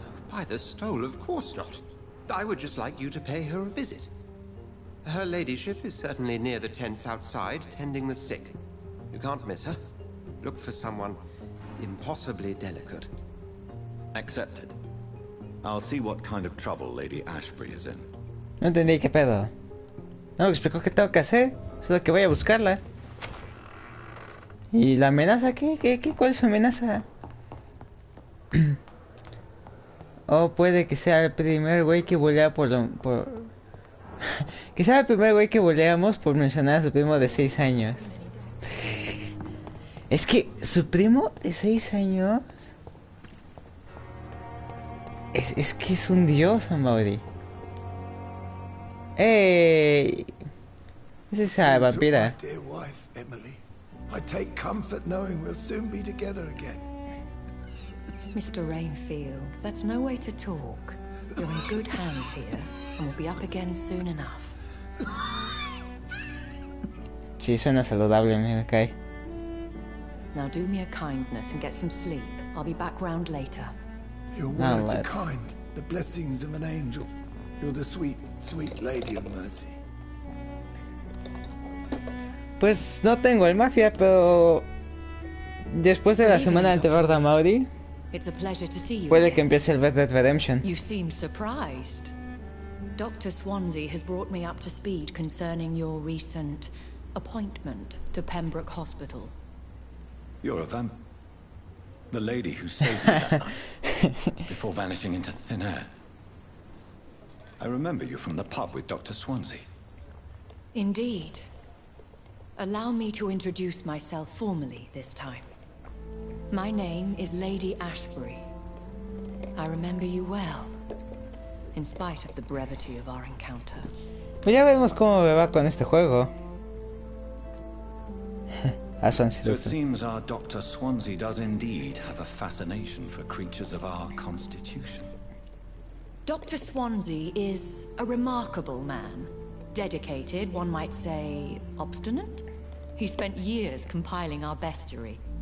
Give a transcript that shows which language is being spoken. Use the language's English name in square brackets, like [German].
[English] By the stole, of course not. I would just like you to pay her a visit. Her ladyship is certainly near the tents outside, tending the sick. You can't miss her. Look for someone impossibly delicate. Accepted. I'll see what kind of trouble Lady Ashbury is in. [Spanish] No entendí qué pedo. No me explicó qué tengo que hacer. Solo que voy a buscarla. ¿Y la amenaza qué? ¿Cuál es su amenaza? O puede que sea el primer güey que volea por... que sea el primer güey que voleamos por mencionar a su primo de 6 años. Es que su primo de 6 años... Es que es un dios, Amaury. ¡Ey! Es esa vampira. [English] Dear wife, Emily. I take comfort knowing we'll soon be together again. Mr. Rainfield, that's no way to talk. You're in good hands here, and we'll be up again soon enough. [Spanish] Sí, suena saludable, me cae. [English] Now do me a kindness and get some sleep. I'll be back round later. Your words are kind, the blessings of an angel. You're the sweet, sweet lady of mercy. [Spanish] Pues no tengo el mafia, pero después de la semana de terror de Amaury, [English] It's a pleasure to see you [Spanish] puede [English] again. [Spanish] que empiece el Red Dead Redemption. [English] You seem surprised. Dr. Swansea has brought me up to speed concerning your recent appointment to Pembroke Hospital. You're a vamp... The lady who saved me that night, before vanishing into thin air. I remember you from the pub with Dr. Swansea. Indeed. Allow me to introduce myself formally this time. My name is Lady Ashbury. I remember you well, in spite of the brevity of our encounter. [Spanish] Pues ya veremos cómo me va con este juego. [English] A Swansea. So it seems our Dr. Swansea does indeed have a fascination for creatures of our constitution. Dr. Swansea is a remarkable man. Dedicated, one might say, obstinate. He spent years compiling our bestiary.